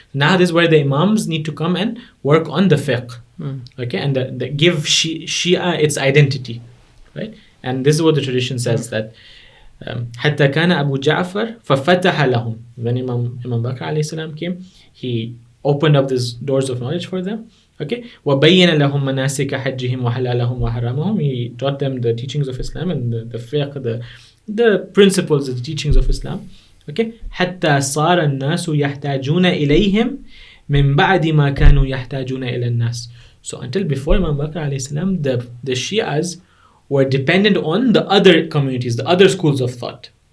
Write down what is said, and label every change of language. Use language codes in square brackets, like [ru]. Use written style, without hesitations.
[en] Now this is where the Imams need to come and work on the fiqh, okay, and the give Shia its identity, right? And this is what the tradition says, that [ar] حتى كان أبو جعفر ففتح لهم. [en] When Imam Baqir alayhi salam came, he opened up these doors of knowledge for them. [ar] Okay, وَبَيَّنَ لَهُمْ مَنَاسِكَ حَجِّهِمْ وَحَلَالَهُمْ وَحَرَامَهُمْ. [en] He taught them the teachings of Islam and the fiqh, the principles, the teachings of Islam. [ar] Okay, حَتَّى صَارَ النَّاسُ يَحْتَاجُونَ إِلَيْهِمْ مِنْ بَعْدِ مَا كَانُوا يَحْتَاجُونَ إِلَى النَّاسِ. [en] So until before Imam Baqir alayhi salam, the Shias were dependent on the other communities, the other schools of thought.